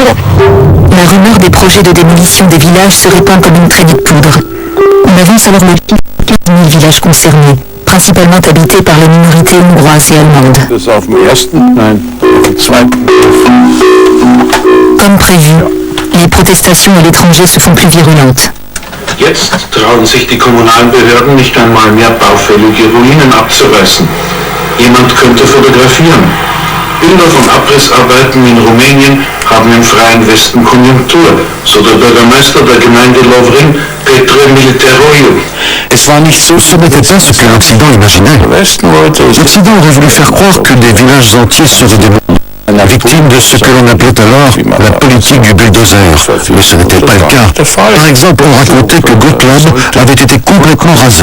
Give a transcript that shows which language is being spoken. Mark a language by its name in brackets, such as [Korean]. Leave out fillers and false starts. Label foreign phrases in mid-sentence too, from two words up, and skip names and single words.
[French] La rumeur des projets de démolition des villages se répand comme une traînée de poudre. On avance alors le chiffre de 15 000 villages concernés, principalement habités par les minorités hongroises et allemandes. Comme prévu, les protestations à l'étranger se font plus virulentes. [German] Jetzt trauen sich die kommunalen Behörden nicht einmal mehr baufällige Ruinen abzureißen. Jemand könnte fotografieren. Bilder von Abrissarbeiten in Rumänien haben im freien Westen Konjunktur, so der Bürgermeister der Gemeinde Lovrin, Petre Militeroiu. [French] Ce n'était pas ce que l'Occident imaginait. L'Occident aurait voulu faire croire que des villages entiers seraient démolis, victimes de ce que l'on appelait alors la politique du bulldozer. Mais ce n'était pas le cas. Par exemple, on racontait que Gotland avait été complètement rasé.